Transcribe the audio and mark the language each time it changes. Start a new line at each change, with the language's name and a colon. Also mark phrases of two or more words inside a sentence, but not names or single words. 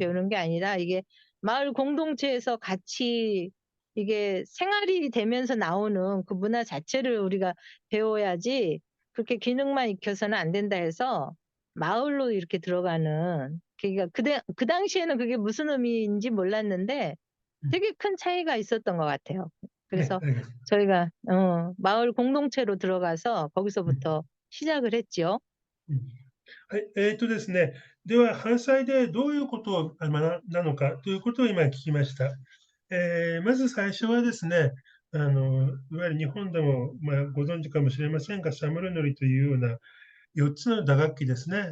Korean: 배우는 게 아니라 이게 마을 공동체에서 같이 이게 생활이 되면서 나오는 그 문화 자체를 우리가 배워야지 그렇게 기능만 익혀서는 안 된다." 해서 마을로 이렇게 들어가는 그러니까 그 당시에는 그게 무슨 의미인지 몰랐는데 음. 되게 큰 차이가 있었던 것 같아요. 네, 그래서 알겠습니다. 저희가 마을 공동체로 들어가서 음, 거기서부터 시작을 했지요.
Japanese: うん。はい、ですね、では、反対でどういうことをなのかということを今聞きました。まず最初はですね、いわゆる日本でも、ご存知かもしれませんが、サムルノリというような4つの打楽器ですね。